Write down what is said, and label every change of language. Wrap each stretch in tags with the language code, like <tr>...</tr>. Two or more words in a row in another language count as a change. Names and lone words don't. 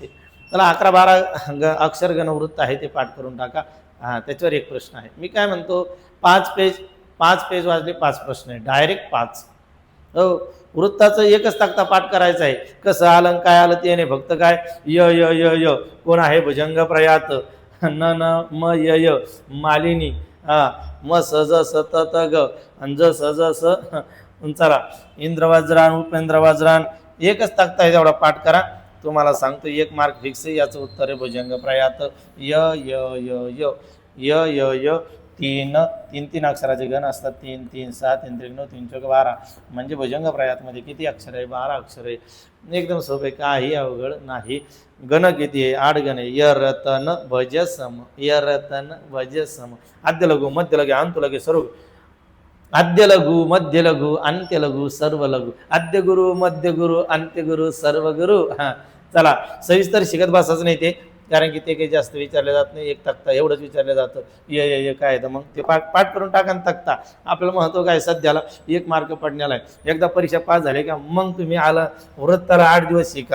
<mr>त्याला 11-12 अक्षर गण वृत्त आहे, ते पाठ करून टाका. त्याच्यावर एक प्रश्न आहे. मी काय म्हणतो, 5 पेज वाजले, 5 प्रश्न आहे, डायरेक्ट 5. हो, वृत्ताचं एकच तक्ता पाठ करायचं आहे. कसं आलं काय आलं ते नाही, फक्त काय य य य य कोण आहे? भुजंग प्रयात. न न म य य मालिनी. म स ज स त त ग आणि ज स ज स. चला, इंद्रवज्रान उपेंद्रवज्रान एकच तक्ता आहे, तेवढा पाठ करा. तुम्हाला सांगतो 1 मार्क फिक्स आहे. याचं उत्तर आहे भुजंग प्रयात. य य य य य य य 3 अक्षराचे गण असतात. 3 3 6 3 3 9 3 4 12. म्हणजे भुजंग प्रयातमध्ये किती अक्षर आहे? 12 अक्षर आहे. एकदम सोपे, काही अवघड नाही. गण किती आहे? 8 गण आहे. य रतन भज सम, य रतन भज सम. आद्य लघु मध्य लघु अंत लघु सर्व. आद्य लघु मध्य लघु अंत्य लघु सर्व लघु. आद्य गुरु मध्य गुरु अंत्य गुरु सर्व गुरु. चला, सविस्तर शिकत बसायचं नाही ते, कारण की ते काही जास्त विचारले जात नाही. एक तक्ता एवढंच विचारलं जातं. ये काय तर मग ते पाठ करून टाका ना तक्ता. आपल्याला महत्व काय? सध्याला 1 मार्क पडण्याला आहे. एकदा परीक्षा पास झाली का मग तुम्ही आला वृत्ताला 8 दिवस शिका.</mr>